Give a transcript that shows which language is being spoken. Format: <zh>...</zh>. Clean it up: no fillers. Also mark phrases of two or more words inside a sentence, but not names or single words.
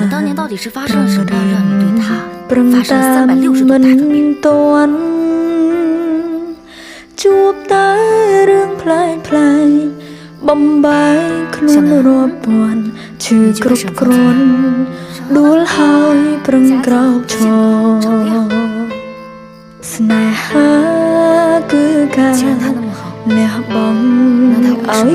<zh>当年到底是发生了什么，让你对他发生360度大转变？</zh> <km>ជួបតែរឿងប្លែកបំបែកខ្លួនរាប់ពាន់ឈឺគ្រប់គ្រាន់ដួល ហើយប្រឹងក្រោកឈរស្នេហាគឺការលះបង់ឲ្យ</km>